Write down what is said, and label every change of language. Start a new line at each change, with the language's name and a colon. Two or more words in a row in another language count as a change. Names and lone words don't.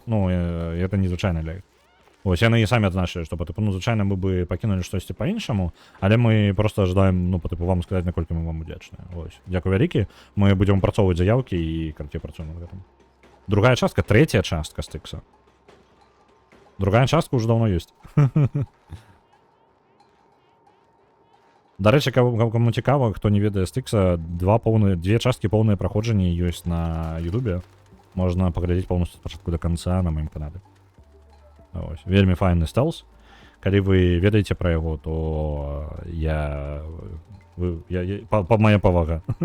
Belarusian: Ну, гэта незвычайна для іх. Вось, яны і самі адзначылі, што па тыпу, ну, звычайна мы бы пакінулі штосьці па-іншаму, але мы проста жадаем, ну, па тыпу, вам сказаць, наколькі мы вам удзячныя. Вось, дзякуй вялікі, мы будзем працоўваць заяўкі і, карацей, працуем над гэтым. Другая частка, третья частка Стикса. Другая частка уже давно есть.
Ukrainian: До речі, кому цікаво, хто
Belarusian: не ведае Стикса, две часткі поўныя праходжанні ёсць на Ютубе. Можна паглядзець поўнасцю ад пачатку да канца на маім канале. Ось. Вельмі файны стелс. Калі вы ведаеце пра яго, то моя павага.